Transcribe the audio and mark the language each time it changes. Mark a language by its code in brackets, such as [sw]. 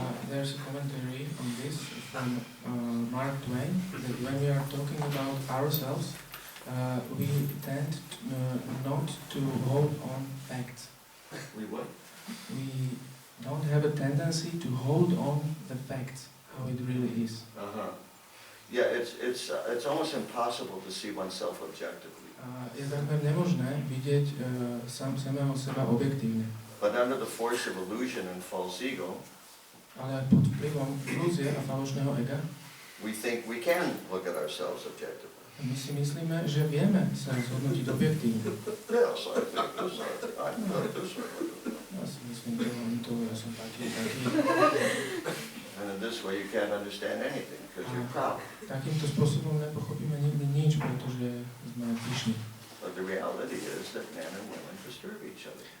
[en] There's a commentary on this from Mark Twain, that when we are talking about ourselves, we tend not to hold on facts. We what? We don't have a tendency to hold on the facts, how it really is. Yeah, it's almost impossible to see oneself objectively. [sk] Je takmer nemožné vidieť samého seba objektívne. [en] But under the force of illusion and false ego, [sk] ale pod vplyvom ilúzie a falošného ega, [en] we think we can look at ourselves objectively. [sk] my si myslíme, že vieme sa zhodnotiť objektívne. [en] Yes, I think this, I think this. [sk] Ja si myslím, že ja som taký. [en] And in this way you can't understand anything because you're proud. [sk] Takýmto spôsobom nepochopíme nikdy nič, pretože sme pyšní. [en] But the reality is that men and women disturb each other.